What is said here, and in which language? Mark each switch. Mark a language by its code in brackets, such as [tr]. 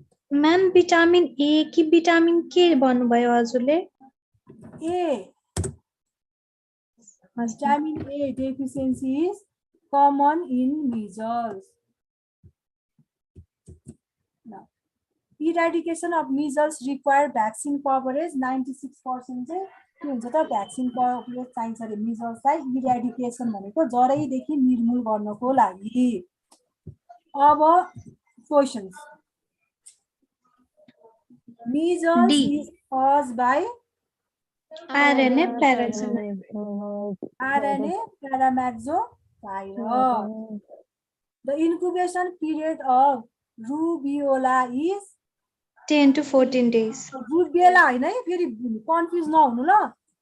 [ne] Ma'am vitamin A कि vitamin के भन्नुभयो हजुरले [en] A vitamin A deficiency is common in measles. Now, eradication of measles require vaccine coverage 96% [ne] चाहिँ के हुन्छ त भ्याक्सिन कभरेज चाहिन्छ रे मिजल्सलाई इराडिकेसन भनेको जरैदेखि निर्मूल गर्नको लागि अब questions [en] measles is caused by RNA parasite. RNA paramaxovirus. The incubation period of rubiola is 10 to 14 days. [ne] Rubiola हैन है फेरि कन्फ्युज नहुनु ल